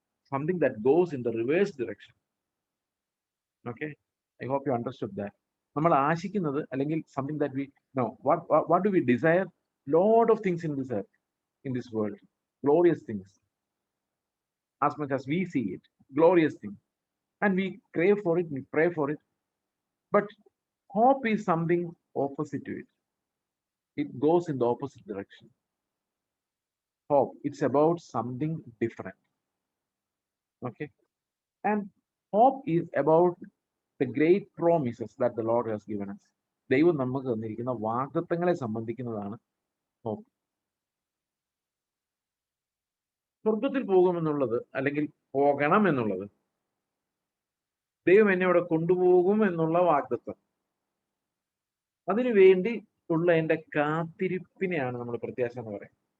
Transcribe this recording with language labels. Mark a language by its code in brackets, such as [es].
[en] Something that goes in the reverse direction. Okay, I hope you understood that. [ml] നമ്മൾ ആശിക്കുന്നത് അല്ലെങ്കിൽ [en] Something that we know what do we desire? Lot of things in this earth, in this world, glorious things, as much as we see it, glorious things, and we crave for it, we pray for it. But hope is something opposite to it. It goes in the opposite direction. Hope, it's about something different. Okay, and hope is about the great promises that the Lord has given us. [ml] ദൈവം നമുക്ക് തന്നിരിക്കുന്ന വാഗ്ദത്തങ്ങളെ സംബന്ധിക്കുന്നതാണ് hope. സ്വർഗത്തിൽ പോകുമെന്നുള്ളത് അല്ലെങ്കിൽ പോകണം എന്നുള്ളത്, ദൈവം എന്നെ അവിടെ കൊണ്ടുപോകും എന്നുള്ള വാഗ്ദത്തം, അതിനു വേണ്ടി ഉള്ള എൻ്റെ കാത്തിരിപ്പിനെയാണ് നമ്മൾ പ്രത്യാശ എന്ന് പറയുന്നത്.